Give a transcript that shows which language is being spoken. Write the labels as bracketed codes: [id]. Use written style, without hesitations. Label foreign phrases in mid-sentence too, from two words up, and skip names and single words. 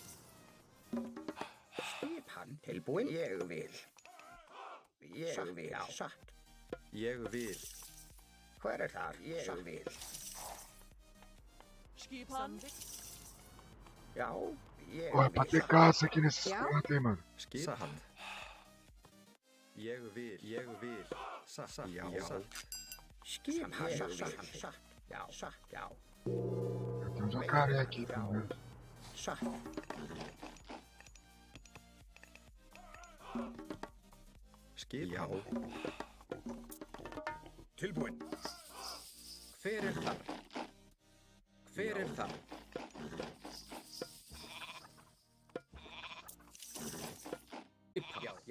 [is] Skipan. Tilbúin. Ég vil. Ég vil. Satt. Ég vil. Hver er þar? Ég vil. Skipan. Já, ég [pt] Ó, é pra ter caça aqui nesses [is] Já. [pt] cantos, hein, mano. [is] Skipan. Ég vil. Satt. Já. Skipan. Satt. Já, satt. Já. [pt] Tem um jacaré aqui, pelo menos. [is] Satt. Skipan. Tilbúin. Hver er þar? Hver er þar? Já, já.